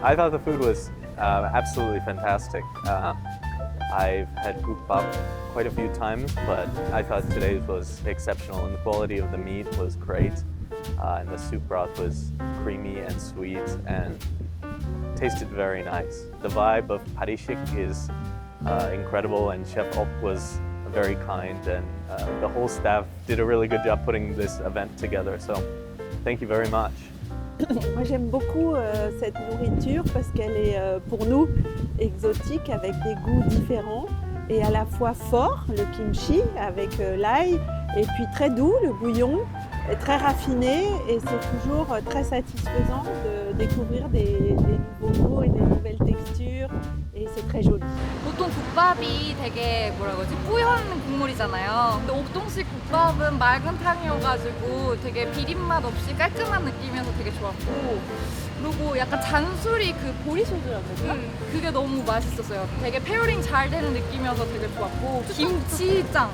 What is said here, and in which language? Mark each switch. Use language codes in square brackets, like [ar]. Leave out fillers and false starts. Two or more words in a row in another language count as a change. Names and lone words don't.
[en] I thought the food was absolutely fantastic. I've had gukbap quite a few times, but I thought today's was exceptional, and the quality of the meat was great, and the soup broth was creamy and sweet and tasted very nice. The vibe of Parishik is incredible, and Chef Op was very kind, and the whole staff did a really good job putting this event together, so thank you very much. [fr] Moi j'aime beaucoup cette nourriture parce qu'elle est pour nous exotique avec des goûts différents et à la fois fort, le kimchi avec l'ail, et puis très doux, le bouillon, et très raffiné, et c'est toujours très satisfaisant de découvrir des nouveaux goûts et des nouvelles textures, et c'est très joli. [ko] 보통 국밥이 되게 뭐라 그러지 뿌연 국물이잖아요. 근데 옥동식 국밥은 맑은 탕이어가지고 되게 비린맛 없이 깔끔한 느낌이어서 되게 좋았고, 그리고 약간 잔소리 그 보리소주라고 해야 되나? 그게 너무 맛있었어요. 되게 페어링 잘 되는 느낌이어서 되게 좋았고, 김치짱.